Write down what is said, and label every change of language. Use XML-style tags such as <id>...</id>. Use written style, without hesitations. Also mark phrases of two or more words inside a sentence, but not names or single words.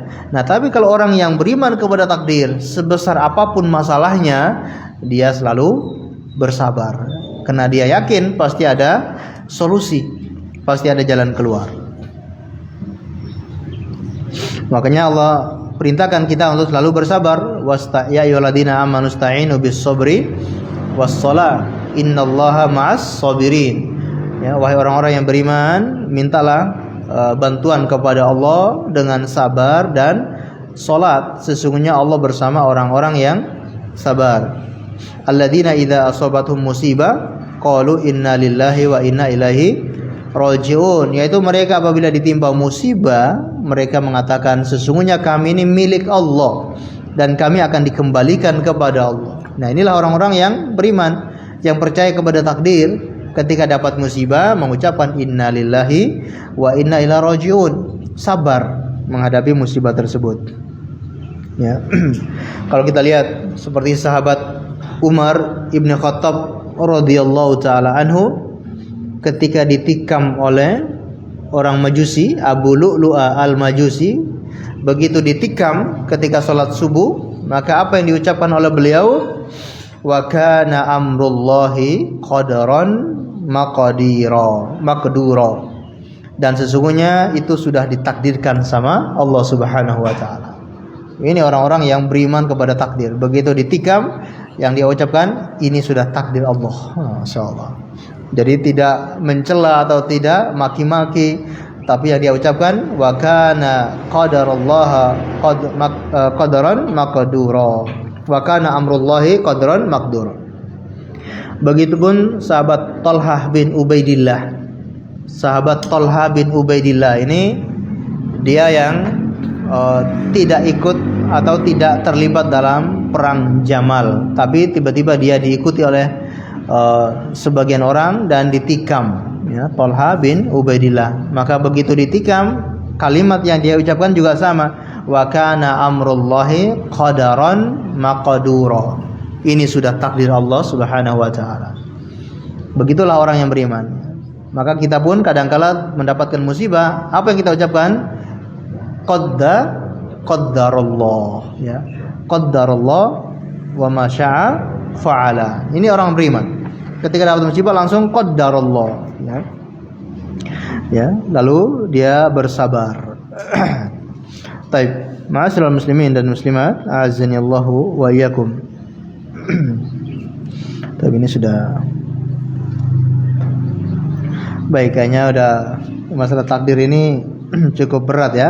<id>Nah, tapi kalau orang yang beriman kepada takdir, sebesar apapun masalahnya, dia selalu bersabar karena dia yakin pasti ada solusi, pasti ada jalan keluar. Makanya Allah perintahkan kita untuk selalu bersabar.</id> <ar>يا أيها الذين آمنوا استعينوا بالصبر والصلاة إن الله مع الصابرين.</ar> <id>Ya, wahai orang-orang yang beriman, mintalah bantuan kepada Allah dengan sabar dan salat. Sesungguhnya Allah bersama orang-orang yang sabar.</id> <ar>الذين إذا أصابتهم مصيبة قالوا إنا لله وإنا إليه راجعون,</ar> <id>yaitu mereka apabila ditimpa musibah mereka mengatakan sesungguhnya kami ini milik Allah dan kami akan dikembalikan kepada Allah. Nah, inilah orang-orang yang beriman, yang percaya kepada takdir. Ketika dapat musibah mengucapkan</id> <ar>إنا لله وإنا إليه راجعون,</ar> <id>sabar menghadapi musibah tersebut ya. Kalau kita lihat seperti sahabat Umar Ibn Khattab</id> <ar>رضي الله تعالى عنه</ar> <id>ketika ditikam oleh orang Majusi, Abu Lu'lu'a al-Majusi. Begitu ditikam ketika sholat subuh, maka apa yang diucapkan oleh beliau?</id> <ar>وكان أمر الله قدرا مقدورا.</ar> <id>Dan sesungguhnya itu sudah ditakdirkan sama Allah</id> <ar>سبحانه وتعالى.</ar> <id>Ini orang-orang yang beriman kepada takdir. Begitu ditikam, yang dia ucapkan, ini sudah takdir Allah. Masyaallah. Jadi tidak mencela atau tidak maki-maki, tapi yang dia ucapkan,</id> <ar>وكان قدر الله قدرا مقدورا. وكان أمر الله قدرا مقدورا.</ar> <id>Begitupun sahabat Thalhah bin Ubaidillah. Sahabat Thalhah bin Ubaidillah ini dia yang tidak ikut atau tidak terlibat dalam perang Jamal, tapi tiba-tiba dia diikuti oleh sebagian orang dan ditikam, ya, Thalhah bin Ubaidillah. Maka begitu ditikam, kalimat yang dia ucapkan juga sama,</id> <ar>وكان أمر الله قدرا مقدورا.</ar> <id>Ini sudah takdir Allah</id> <ar>سبحانه وتعالى.</ar> <id>Begitulah orang yang beriman. Maka kita pun kadangkala mendapatkan musibah, apa yang kita ucapkan? Qaddarallah, ya.</id> <ar>قدر الله وما شاء فعل.</ar> <id>Ini orang beriman. Ketika dapat musibah langsung qaddarallah, ya. Ya, lalu dia bersabar.</id> <ar>Baik, معاشر المسلمين dan المسلمات أعزني الله وإياكم.</ar> <id>Tapi ini sudah baik, kayaknya udah masalah takdir ini cukup berat ya.</id>